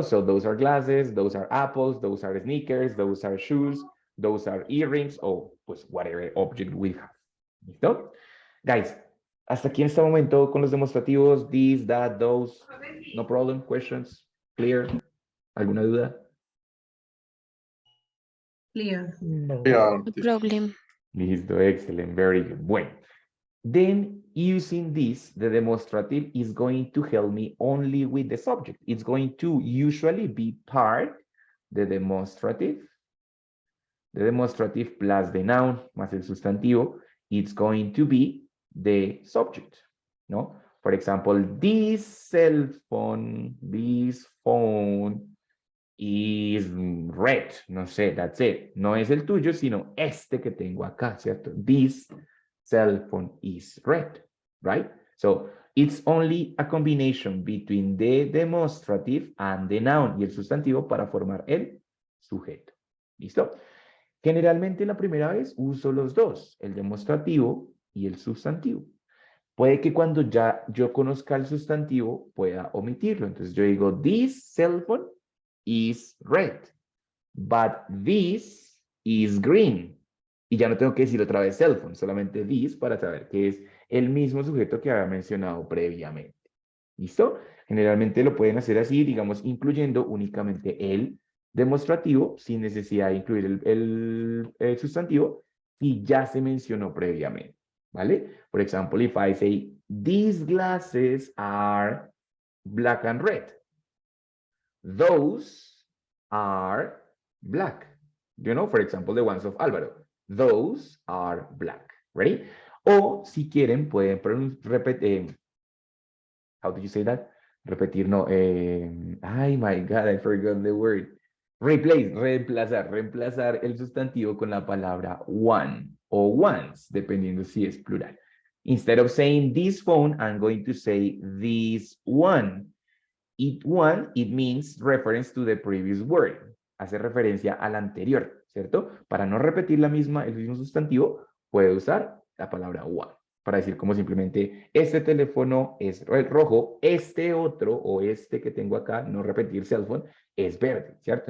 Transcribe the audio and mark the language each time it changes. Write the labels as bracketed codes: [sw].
[en] So those are glasses, those are apples, those are sneakers, those are shoes, those are earrings, or pues whatever object we have. [es] ¿Listo? [en] Guys, [es] hasta aquí en este momento con los demostrativos, [en] this, that, those, no problem, questions, clear, [es] ¿alguna duda? [en] Clear. No. Yeah. No problem. [es] Listo, [en] excellent, very good. Bueno, then using this, the demonstrative is going to help me only with the subject. It's going to usually be part, the demonstrative plus the noun, [es] más el sustantivo, [en] it's going to be the subject, ¿no? For example, this cell phone, this phone is red, [es] no sé, [en] that's it. [es] No es el tuyo, sino este que tengo acá, ¿cierto? [en] This cell phone is red, right? So it's only a combination between the demonstrative and the noun [es] y el sustantivo para formar el sujeto. ¿Listo? Generalmente la primera vez uso los dos, el demostrativo y el sustantivo. Puede que cuando ya yo conozca el sustantivo pueda omitirlo. Entonces yo digo, [en] this cell phone is red, but this is green. [es] Y ya no tengo que decir otra vez cell phone, solamente this para saber que es el mismo sujeto que había mencionado previamente. ¿Listo? Generalmente lo pueden hacer así, digamos, incluyendo únicamente el demostrativo sin necesidad de incluir el sustantivo y ya se mencionó previamente. ¿Vale? Por ejemplo, [en] if I say, these glasses are black and red. Those are black. You know, for example, the ones of Álvaro. Those are black. Ready? [es] O si quieren, pueden repetir. [en] How do you say that? [es] Repetir, no. [en] Ay, my God, I forgot the word. [es] Reemplazar el sustantivo con la palabra one o ones, dependiendo si es plural. [en] Instead of saying this phone, I'm going to say this one. It means reference to the previous word. [es] Hace referencia al anterior, ¿cierto? Para no repetir el mismo sustantivo, puede usar la palabra one. Para decir como simplemente, este teléfono es rojo, este otro o este que tengo acá, no repetir cell phone, es verde, ¿cierto?